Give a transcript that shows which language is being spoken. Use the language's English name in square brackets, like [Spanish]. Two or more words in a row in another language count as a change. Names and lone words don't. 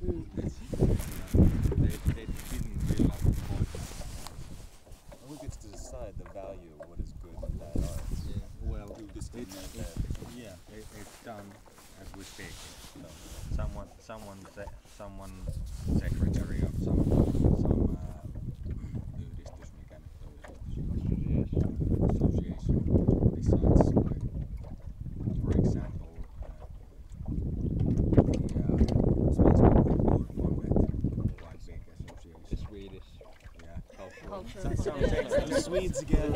[English] They didn't realize the point. Who gets to decide the value of what is good and bad art? Well, it's done as we speak. So someone secretary of some [Finnish] yhdistys, mikä nyt on [English] association decides, like, for example, quite big association. The Swedish. Yeah. The Swedes again.